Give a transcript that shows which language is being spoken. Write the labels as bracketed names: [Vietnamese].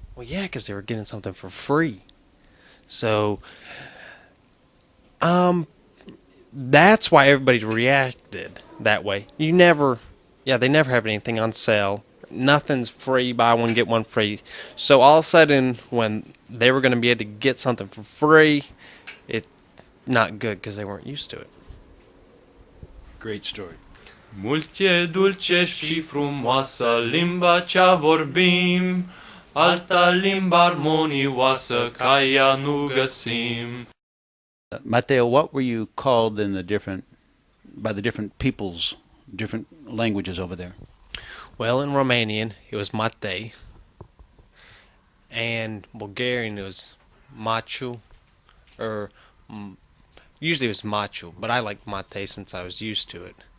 [English] Well, yeah, because they were getting something for free. So, that's why everybody reacted that way. They never have anything on sale. Nothing's free, buy one, get one free. So all of a sudden, when they were going to be able to get something for free, it's not good because they weren't used to it. Great story. [Romanian] Mult e dulce și frumoasă limba cea vorbim, alta limba armonioasă ca ea nu găsim. [English] Mateo, what were you called by the different peoples, different languages over there? Well, in Romanian, it was Matei. And Bulgarian, it was Machu. Usually it was Machu, but I liked Matei since I was used to it.